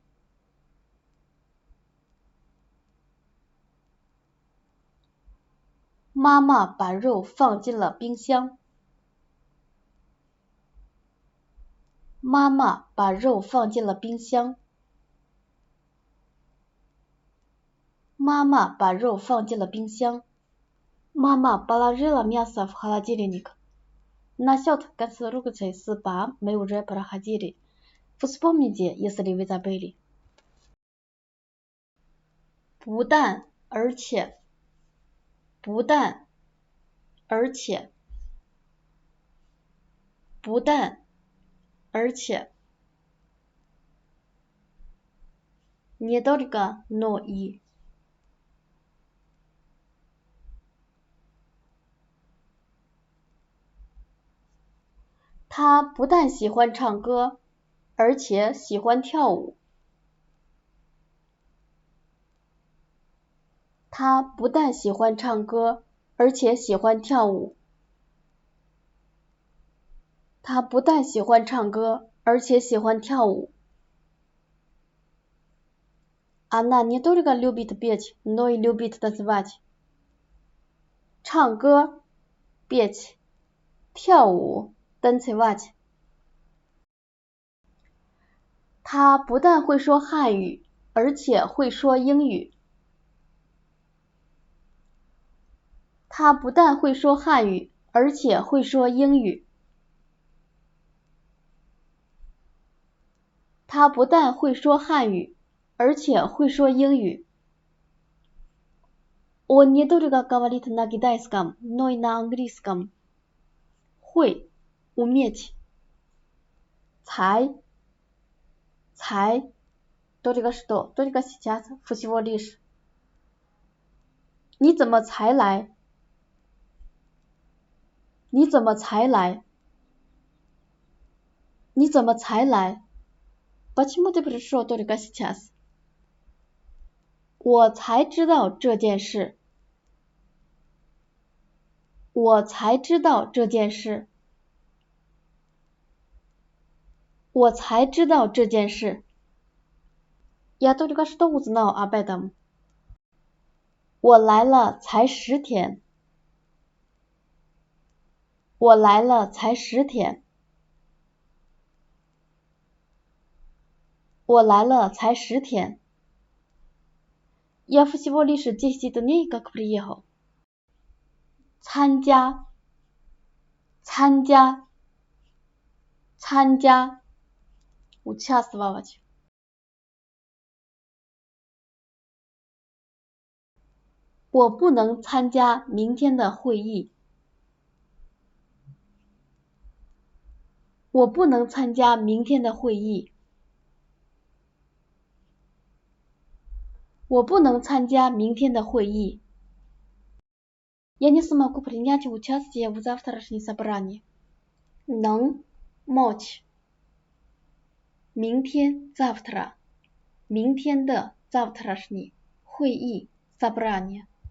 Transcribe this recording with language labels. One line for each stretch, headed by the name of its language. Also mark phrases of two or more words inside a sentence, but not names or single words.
Chinese: 妈妈把肉放进了冰箱。妈妈把肉放进了冰箱。妈妈把肉放进了冰箱。
Russian: Мама положила мясо в холодильник. Насчет конструкции супа мы уже проходили. Вспомните, если вы забыли.
Chinese: 不但而且，不但而且，不但而且。
Russian: Не только, но и。
Chinese: 他不但喜欢唱歌，而且喜欢跳舞。他不但喜欢唱歌，而且喜欢跳舞。他不但喜欢唱歌，而且喜欢跳舞。
Russian: Она не только любит петь, но и любит танцевать. 唱歌 петь, 跳舞 танцевать.
Chinese: 他不但会说汉语，而且会说英语。他不但会说汉语，而且会说英语。他不但会说汉语，而且会说英语。
Russian: Он не только говорит на китайском, но и на английском. 会 уметь. 才 только что, только сейчас, всего лишь.
Chinese: 你怎么才来？你怎么才来？你怎么才来？
Russian: Почему ты пришел только сейчас?
Chinese: 我才知道这件事。我才知道这件事。我才知道这件事。
Russian: Я только что узнал об этом.
Chinese: 我来了才10天。我来了才10天。我来了才10 天。
Russian: Я всего лишь 10 дней как приехал.
Chinese: 参加，参加，参加。Участвовать。我不能参加明天的会议。我不能参加明天的会议。我不能参加明天的会议。
Russian: Я не смогу принять участие в завтрашнем собрании. 能 мочь。明天 завтра。明天的 завтрашний 会议 собрание。